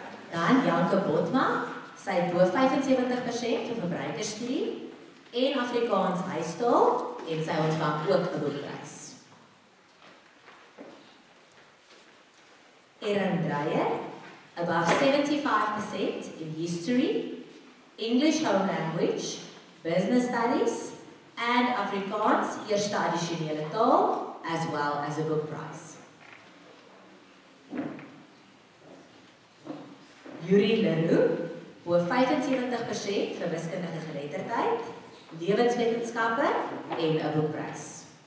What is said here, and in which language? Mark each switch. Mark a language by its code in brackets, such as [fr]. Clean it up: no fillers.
[af] Dan Janke Botma, sy bo 75% vir verbruikersstudie en Afrikaans huistaal en sy ontvang ook 'n boekprys. [en] Erin Dreyer, above 75% in history, English home language, business studies and Afrikaans [af] eerste addisionele taal [en] as well as a book prize. [af] Yuri Leroux, bo 75% vir wiskundige geletterdheid, lewenswetenskappe en 'n boekprys.